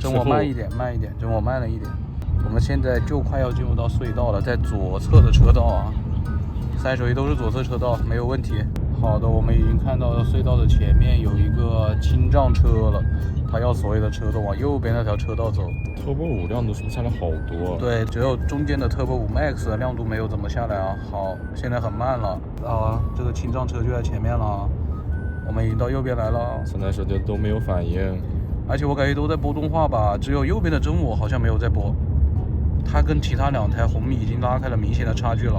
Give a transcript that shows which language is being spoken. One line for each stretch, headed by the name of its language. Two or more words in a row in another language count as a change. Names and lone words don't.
Chinese: 真我慢一點，真我慢了一點。我們現在就快要進入到隧道了，在左側的車道啊。3台手機都是左側車道，沒有問題。好的，我們已經看到隧道的前面有一個清障車了，它要所有的車都往右邊那條車道走。 Turbo 5 亮度是不是下來好多？對，只有中間的 Turbo 5 Max 的亮度沒有怎麼下來啊。好，現在很慢了啊，這個清障車就在前面了，我們已經到右邊來了。 3台手機都沒有反應，而且我感覺都在播動畫吧，只有右邊的真我好像沒有在播，它跟其他2台紅米已經拉開了明顯的差距了。